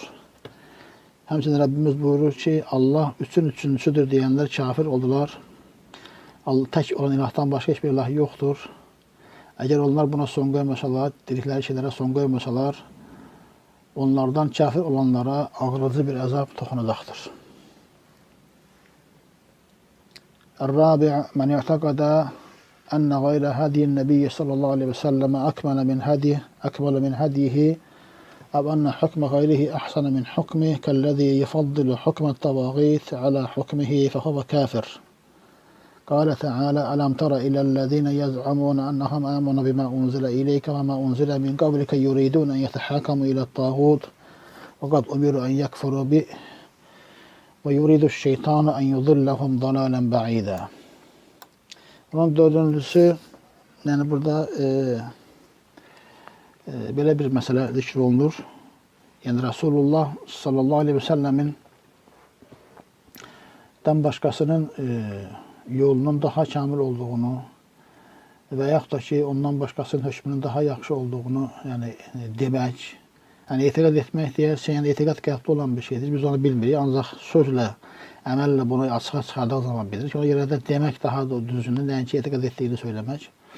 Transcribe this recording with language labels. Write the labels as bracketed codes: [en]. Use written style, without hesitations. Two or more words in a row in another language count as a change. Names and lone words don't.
[az] Həmçinin Rəbbimiz buyurur ki, Allah üçüncüsüdür deyənlər kafir oldular. Tək olan ilahdan başqa heç bir ilah yoxdur. Əgər onlar buna son qoymasalar, dedikləri şeylərə son qoymasalar, onlardan kafir olanlara ağrıcı bir əzab toxunacaqdır. [ar] الرابع من اعتقد أن غير هدي النبي صلى الله عليه وسلم أكمل من هديه أو أن حكم غيره أحسن من حكمه كالذي يفضل حكم الطواغيت على حكمه فهو كافر. قال تعالى ألم تر إلى الذين يزعمون أنهم آمنوا بما أنزل إليك وما أنزل من قبلك يريدون أن يتحاكموا إلى الطاغوت وقد أمروا أن يكفروا به ويريد الشيطان أن يضلهم ضلالا بعيدا. [tr] Bunun dördüncüsü, yani burada böyle bir mesele zikr olunur. Yani Resulullah [ar] sallallahu aleyhi ve sellemin [tr] başkasının yolunun daha kamil olduğunu [az] və yaxud da ki, ondan başqasının hökmünün daha yaxşı olduğunu yəni, demək. Yəni, etiqad etmək deyərsə, yəni etiqad qəlbdə olan bir şeydir. Biz onu bilmirik, ancaq sözlə, əməllə bunu açığa çıxardığı zaman bilirik. Ona görə də demək daha da düzünü, nəinki etiqad etdiyini söyləmək.